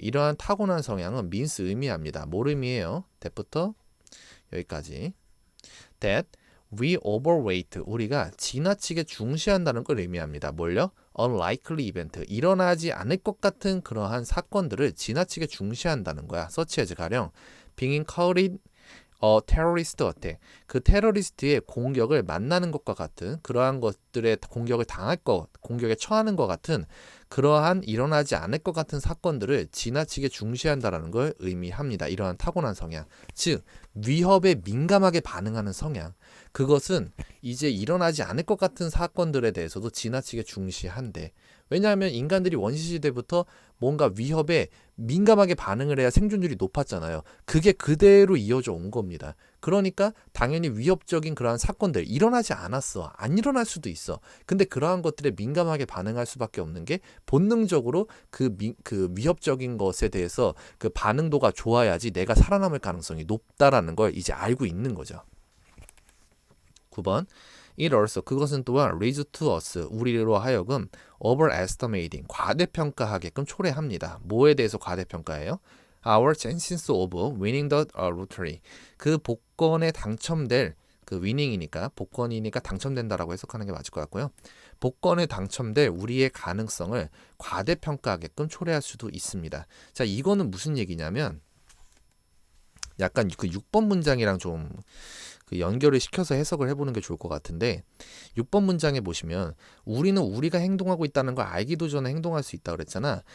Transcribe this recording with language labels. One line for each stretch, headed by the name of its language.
Korean: 이러한 타고난 성향은 means 의미합니다. 뭘 의미해요? that부터 여기까지.
English: that we overweight.
Korean: 우리가 지나치게 중시한다는 걸 의미합니다. 뭘요?
English: unlikely event.
Korean: 일어나지 않을 것 같은 그러한 사건들을 지나치게 중시한다는 거야.
English: such as
Korean: 가령
English: being caught terrorist attack.
Korean: 그 테러리스트의 공격을 만나는 것과 같은 그러한 것들의 공격을 당할 것, 공격에 처하는 것 같은 그러한 일어나지 않을 것 같은 사건들을 지나치게 중시한다라는 걸 의미합니다. 이러한 타고난 성향. 즉 위협에 민감하게 반응하는 성향. 그것은 이제 일어나지 않을 것 같은 사건들에 대해서도 지나치게 중시한대. 왜냐하면 인간들이 원시시대부터 뭔가 위협에 민감하게 반응을 해야 생존율이 높았잖아요. 그게 그대로 이어져 온 겁니다. 그러니까 당연히 위협적인 그러한 사건들 일어나지 않았어. 안 일어날 수도 있어. 근데 그러한 것들에 민감하게 반응할 수밖에 없는 게 본능적으로 그 위협적인 것에 대해서 그 반응도가 좋아야지 내가 살아남을 가능성이 높다라는 걸 이제 알고 있는 거죠. 9번.
English: It also,
Korean: 그것은 또한
English: leads to us,
Korean: 우리로 하여금 overestimating, 과대평가하게끔 초래합니다. 뭐에 대해서 과대평가해요?
English: Our chances of winning the lottery.
Korean: 그 복권에 당첨될, 그 winning이니까, 복권이니까 당첨된다라고 해석하는 게 맞을 것 같고요. 복권에 당첨될 우리의 가능성을 과대평가하게끔 초래할 수도 있습니다. 자, 이거는 무슨 얘기냐면, 약간 그 6번 문장이랑 좀 그 연결을 시켜서 해석을 해보는 게 좋을 것 같은데 6번 문장에 보시면 우리는 우리가 행동하고 있다는 걸 알기도 전에 행동할 수 있다 그랬잖아.